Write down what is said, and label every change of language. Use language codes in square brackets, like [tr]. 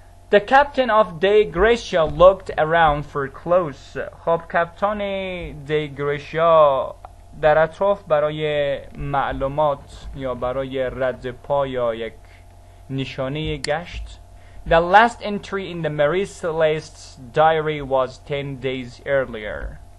[en] The captain of De Gracia looked around for clothes. [fa] خب کپتان دی گریشیا در اطراف برای معلومات یا برای رد پا یا یک نشانه گشت. [en] The last entry in the Mary Celeste's diary was 10 days earlier.